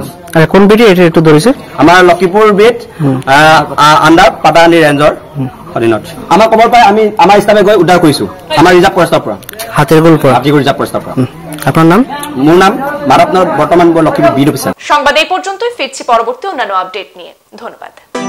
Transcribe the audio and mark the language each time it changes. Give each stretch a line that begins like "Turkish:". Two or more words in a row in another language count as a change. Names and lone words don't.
Assamese: কোন বিট এইটো ধৰিছে? আমাৰ লক্ষীপুৰ বিট আণ্ডাৰ পাটাকান্দি ৰেঞ্জৰ অধীনত। আমাৰ খবৰ পাই আমি আমাৰ ষ্টাফে গৈ উদ্ধাৰ কৰিছো আমাৰ ৰিজাৰ্ভ ফৰেষ্টৰ পৰা, হাতীগুল ৰিজাৰ্ভ ফৰেষ্টৰ পৰা। আপনার নাম? মোৰ নাম মাধৱনগৰ বৰ্তমান লক্ষীপুৰ বিড অফিচাৰ।
Bangla: সংবাদ এই পর্যন্তই, ফিরছি পরবর্তী অন্যান্য আপডেট নিয়ে। ধন্যবাদ।